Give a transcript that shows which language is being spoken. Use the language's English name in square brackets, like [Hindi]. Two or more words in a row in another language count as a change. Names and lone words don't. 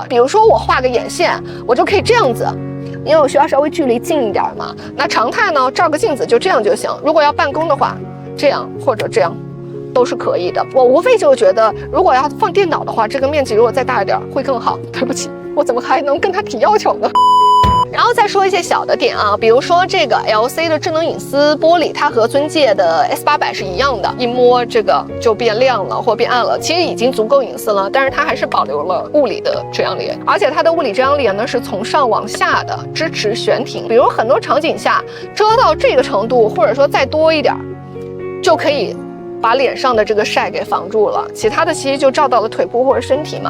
[Chinese] 比如說我畫個眼線，我就可以這樣子。因為我需要稍微距離近一點嘛，那常態呢，照個鏡子就這樣就行。如果要辦公的話，這樣或者這樣都是可以的。我無非就覺得，如果要放電腦的話，這個面積如果再大一點會更好。對不起，我怎麼還能跟他提要求呢？然後再說一些小的點啊，比如說這個 LC 的智能隱私玻璃，它和尊界的 S800是一樣的，一摸這個就變亮了或變暗了，其實已經足夠隱私了，但是它還是保留了物理的遮陽簾，而且它的物理遮陽簾呢是從上往下的，支持悬停，比如很多場景下遮到這個程度，或者說再多一點，就可以把臉上的這個曬給防住了，其他的其實就照到了腿部或者身體嘛。